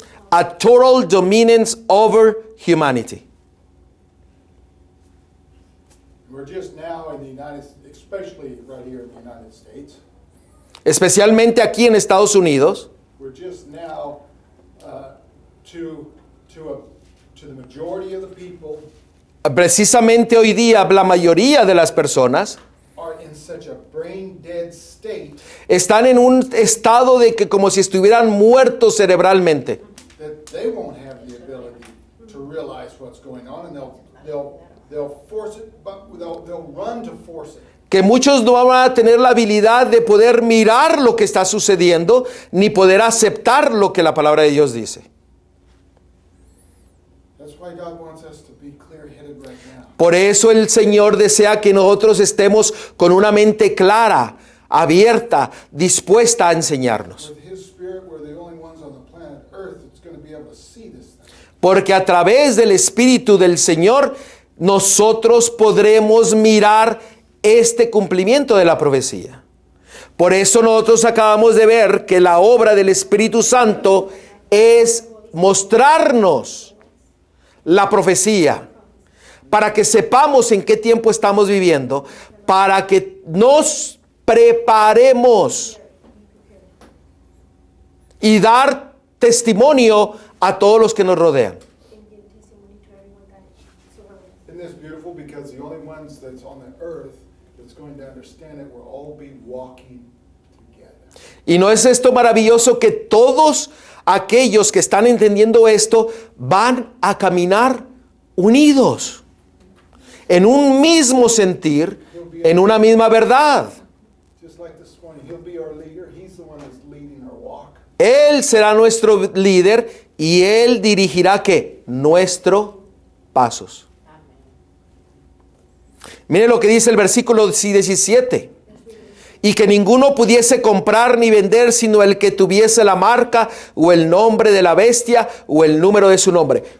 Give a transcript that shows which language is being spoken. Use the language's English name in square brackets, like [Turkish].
[English] A total dominance over humanity. We're just now in the United States, especially right here in the United States, [Spanish] Especialmente aquí en Estados Unidos. [English] we're just now to the majority of the people [Spanish] Precisamente hoy día la mayoría de las personas [English] are in such a brain dead state [Spanish] están en un estado de que como si estuvieran muertos cerebralmente. [English] that they won't have the ability to realize what's going on, and they'll force it, but they'll run to force it. [Spanish] Que muchos no van a tener la habilidad de poder mirar lo que está sucediendo, ni poder aceptar lo que la palabra de Dios dice. [English] That's why God wants us to be clear-headed right now. [Spanish] Por eso el Señor desea que nosotros estemos con una mente clara, abierta, dispuesta a enseñarnos. [English] With His Spirit, we're the only ones on the planet Earth that's going to be able to see this thing. [Spanish] Porque a través del Espíritu del Señor, nosotros podremos mirar este cumplimiento de la profecía. Por eso nosotros acabamos de ver que la obra del Espíritu Santo es mostrarnos la profecía, para que sepamos en qué tiempo estamos viviendo, para que nos preparemos y dar testimonio a todos los que nos rodean. [English] Isn't this beautiful? Because the only ones that's on the earth that's going to understand it will all be walking together. [Spanish] Y no es esto maravilloso que todos aquellos que están entendiendo esto van a caminar unidos, en un mismo sentir, en una misma verdad. [English] Just like this morning, He'll be our leader. He's the one that's leading our walk. [Spanish] Él será nuestro líder y Él dirigirá ¿qué? Nuestros pasos. Mire lo que dice el versículo 17. Y que ninguno pudiese comprar ni vender sino el que tuviese la marca o el nombre de la bestia o el número de su nombre.